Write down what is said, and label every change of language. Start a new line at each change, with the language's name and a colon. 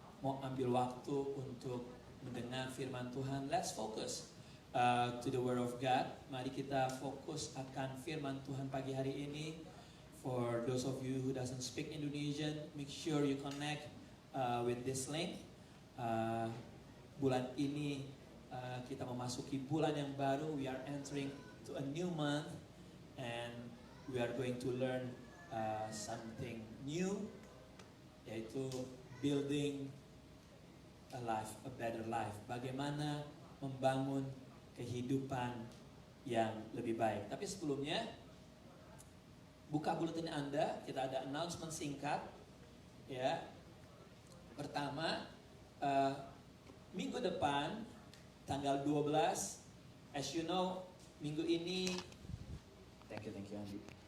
Indonesian: mau ambil waktu untuk mendengar firman Tuhan,
English: let's focus to the Word of God.
Indonesian: Mari kita fokus akan firman Tuhan pagi hari ini.
English: For those of you who doesn't speak Indonesian, make sure you connect with this link.
Indonesian: Bulan ini kita memasuki bulan yang baru.
English: We are entering to a new month, and we are going to learn something new, yaitu building a life, a better life.
Indonesian: Bagaimana membangun kehidupan yang lebih baik. Tapi sebelumnya, buka buletin Anda, kita ada announcement singkat. Ya, pertama, minggu depan, tanggal 12,
English: as you know,
Indonesian: minggu ini,
English: thank you
Indonesian: Andi.